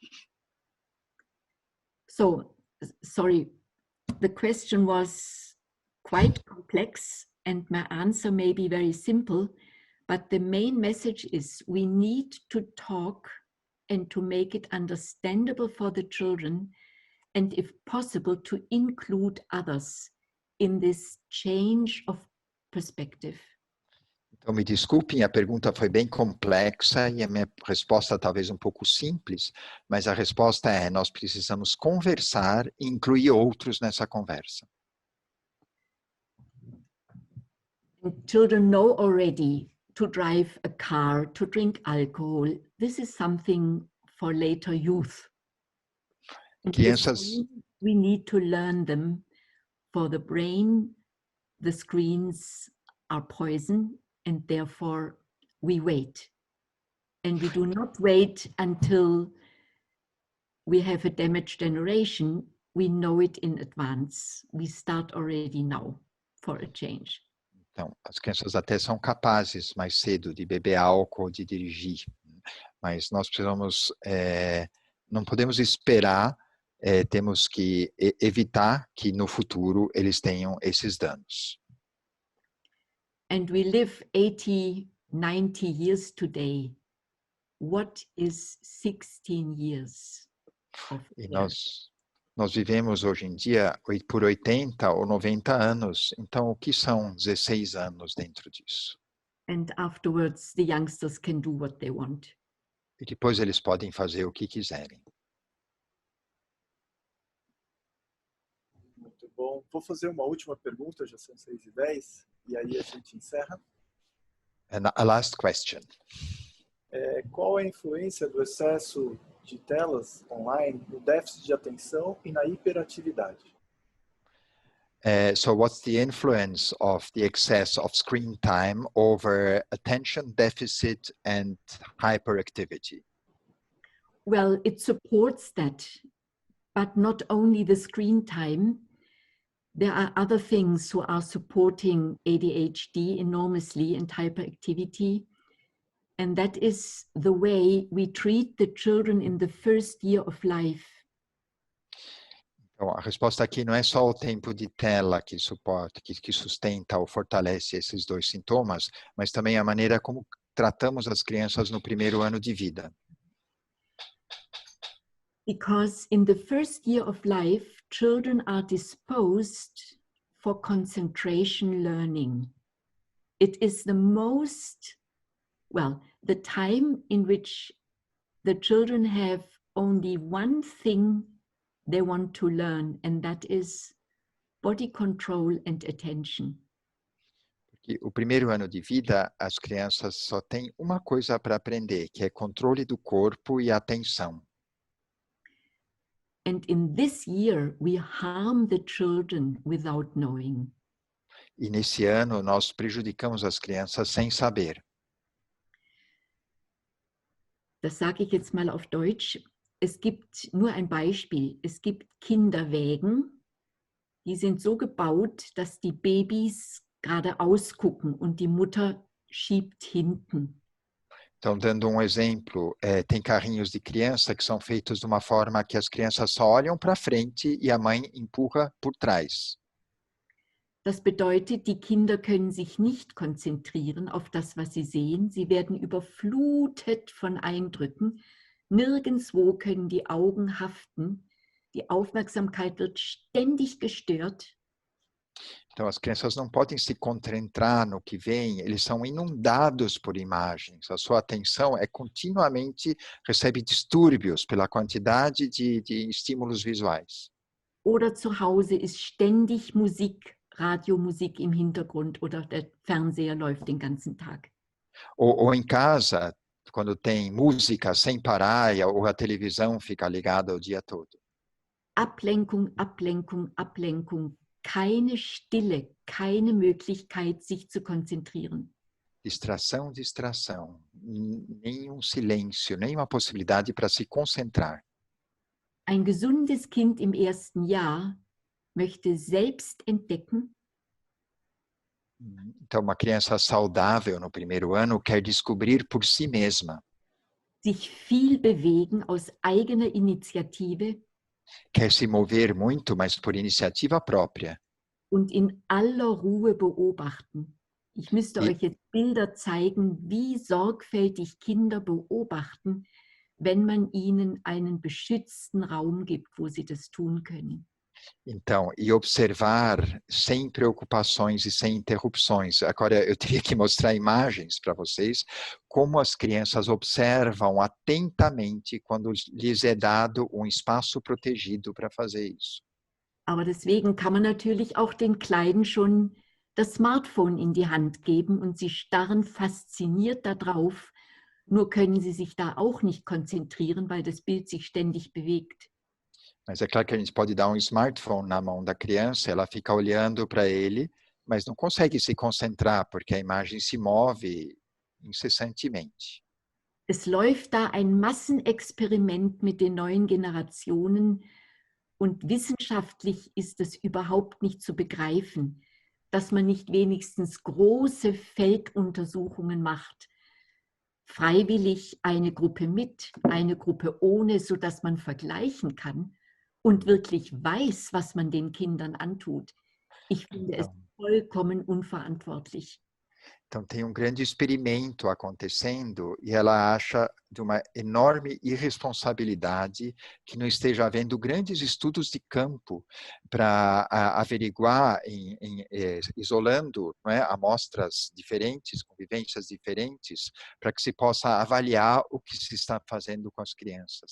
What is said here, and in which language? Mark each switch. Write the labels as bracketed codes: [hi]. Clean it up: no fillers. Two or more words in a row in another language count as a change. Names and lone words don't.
[en] So, sorry, the question was quite complex and my answer may be very simple, but the main message is we need to talk and to make it understandable for the children, and if possible, to include others in this change of perspective. [pt] Então, me desculpem, a pergunta foi bem complexa e a minha resposta talvez um pouco simples, mas a resposta é: nós precisamos conversar e incluir outros nessa conversa. [en] And children know already to drive a car, to drink alcohol. This is something for later youth. And [pt] Crianças... [en] we need to learn them. For the brain, the screens are poison, and therefore we wait. And we do not wait until we have a damaged generation. We know it in advance. We start already now for a change. [pt] Então, as crianças até são capazes mais cedo de beber álcool, de dirigir, mas nós precisamos, não podemos esperar, temos que evitar que no futuro eles tenham esses danos. [en] And we live 80, 90 years today. What is 16 years of [pt] E nós vivemos hoje em dia por 80 ou 90 anos, então o que são 16 anos dentro disso? [en] And afterwards the youngsters can do what they want. [pt] E depois eles podem fazer o que quiserem. Muito bom. Vou fazer uma última pergunta, já são 6h10, e aí a gente encerra. [en] And a last question. [pt] Qual é a influência do excesso de telas online no déficit de atenção e na hiperatividade? [en] So what's the influence of the excess of screen time over attention deficit and hyperactivity? Well, it supports that, but not only the screen time. There are other things who are supporting ADHD enormously and hyperactivity. And that is the way we treat the children in the first year of life. [pt] Então, a resposta aqui não é só o tempo de tela que suporta, que sustenta ou fortalece esses dois sintomas, mas também a maneira como tratamos as crianças no primeiro ano de vida. [en] Because in the first year of life, children are disposed for concentration learning. It is the most, well, the time in which the children have only one thing they want to learn, and that is body control and attention. [pt] Porque o primeiro ano de vida, as crianças só têm uma coisa para aprender, que é controle do corpo e atenção. [en] And in this year, we harm the children without knowing. [pt] E nesse ano, nós prejudicamos as crianças sem saber. [de] Das sage ich jetzt mal auf Deutsch. Es gibt nur ein Beispiel. Es gibt Kinderwägen, die sind so gebaut, dass die Babys geradeaus gucken und die Mutter schiebt hinten. [pt] Então, dando um exemplo, tem carrinhos de criança que são feitos de uma forma que as crianças só olham para frente e a mãe empurra por trás. [de] Das bedeutet, die Kinder können sich nicht konzentrieren auf das, was sie sehen. Sie werden überflutet von Eindrücken. Nirgendwo können die Augen haften. Die Aufmerksamkeit wird ständig gestört. [pt] Então, as crianças não podem se concentrar no que vem, eles são inundados por imagens. A sua atenção continuamente recebe distúrbios pela quantidade de estímulos visuais. [de] Oder zu Hause ist ständig Musik, Radiomusik im Hintergrund oder der Fernseher läuft den ganzen Tag. [pt] Ou em casa, quando tem música sem parar ou a televisão fica ligada o dia todo. [de] Ablenkung, Ablenkung, Ablenkung. Keine Stille, keine Möglichkeit, sich zu konzentrieren. [pt] Distração, distração. Nenhum silêncio, nenhuma possibilidade para se concentrar. [de] Ein gesundes Kind im ersten Jahr möchte selbst entdecken, [pt] Então, uma criança saudável no primeiro ano quer descobrir por si mesma. [de] Sich viel bewegen aus eigener Initiative. [pt] Quer se mover muito, mas por iniciativa própria. [de] Und in aller Ruhe beobachten. Ich müsste euch jetzt Bilder zeigen, wie sorgfältig Kinder beobachten, wenn man ihnen einen beschützten Raum gibt, wo sie das tun können. [pt] Então, e observar sem preocupações e sem interrupções. Agora, eu teria que mostrar imagens para vocês, como as crianças observam atentamente quando lhes é dado um espaço protegido para fazer isso. [de] Aber deswegen kann man natürlich auch den Kleinen schon das Smartphone in die Hand geben und sie starren fasziniert darauf, nur können sie sich da auch nicht konzentrieren, weil das Bild sich ständig bewegt. [pt] Mas é claro que a gente pode dar um smartphone na mão da criança, ela fica olhando para ele, mas não consegue se concentrar, porque a imagem se move incessantemente. [de] Es läuft da ein Massenexperiment mit den neuen Generationen und wissenschaftlich ist es überhaupt nicht zu begreifen, dass man nicht wenigstens große Felduntersuchungen macht. Freiwillig eine Gruppe mit, eine Gruppe ohne, sodass man vergleichen kann und wirklich weiß, was man den Kindern antut. Ich finde es vollkommen unverantwortlich. [pt] Então, tem um grande experimento acontecendo e ela acha de uma enorme irresponsabilidade que não esteja havendo grandes estudos de campo para averiguar, isolando, não é, amostras diferentes, convivências diferentes, para que se possa avaliar o que se está fazendo com as crianças.